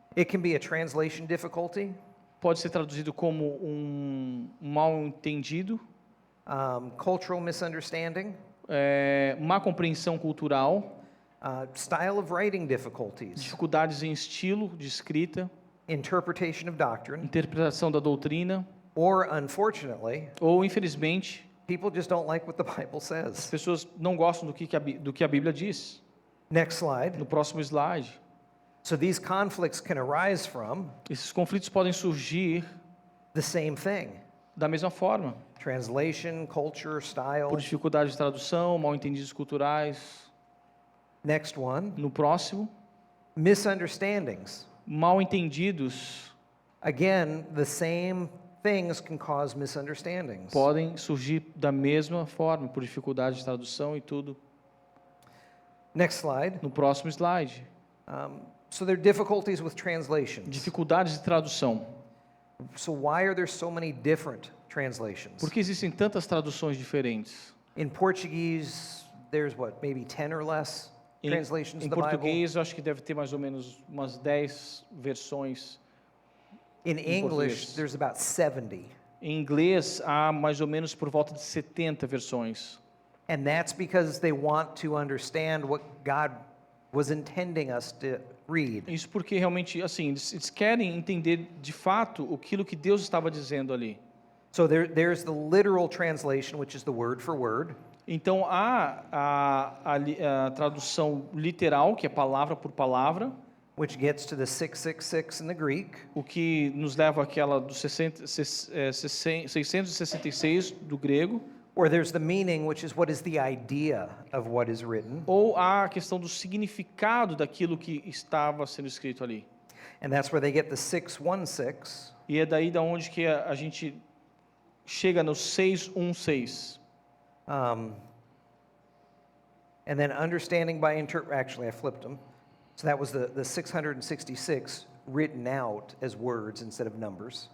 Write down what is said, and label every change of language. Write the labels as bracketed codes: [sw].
[en] It can be a translation difficulty, [pt] Pode ser traduzido como um mal-entendido, [en] cultural misunderstanding, [pt] má compreensão cultural, [en] style of writing difficulties, [pt] dificuldades em estilo de escrita, [en] interpretation of doctrine, [pt] interpretação da doutrina, [en] or unfortunately, [pt] ou, infelizmente, [en] people just don't like what the Bible [pt] as [en] says. [pt] pessoas não gostam do que a Bíblia diz. [en] Next slide. [pt] No próximo slide. [en] So these conflicts can arise from [pt] Esses conflitos podem surgir [en] the same thing: [pt] da mesma forma, [en] translation, culture, style. [pt] por dificuldade de tradução, mal-entendidos culturais. [en] Next one: [pt] No próximo, [en] misunderstandings. [pt] mal-entendidos [en] Again, the same things can cause misunderstandings. [pt] podem surgir da mesma forma, por dificuldade de tradução e tudo. [en] Next slide. [pt] No próximo slide, [en] So there are difficulties with translations. [pt] dificuldades de tradução. [en] So why are there so many different translations? [pt] Por que existem tantas traduções diferentes? [en] In Portuguese, there's what, maybe 10 or less translations [pt] Em [en] of the Bible? [pt] português, eu acho que deve ter mais ou menos umas 10 versões. [en] In English, [pt] português. [en] there's about 70. [pt] Em inglês, há mais ou menos por volta de 70 versões. [en] And that's because they want to understand what God was intending us to read. [pt] Isso porque realmente, assim, eles querem entender de fato aquilo que Deus estava dizendo ali. [en] So there's the literal translation, which is the word for word. [pt] Então, há a tradução literal, que é palavra por palavra, [en] Which gets to the 666 in the Greek. [pt] o que nos leva àquela do 666 do grego, [en] Or there's the meaning, which is what is the idea of what is written. [pt] Ou há a questão do significado daquilo que estava sendo escrito ali. [en] And that's where they get the 616. [pt] E é daí da onde que a gente chega no 616. [en] And then understanding by actually I flipped them. So that was the 666 written out as words instead of numbers.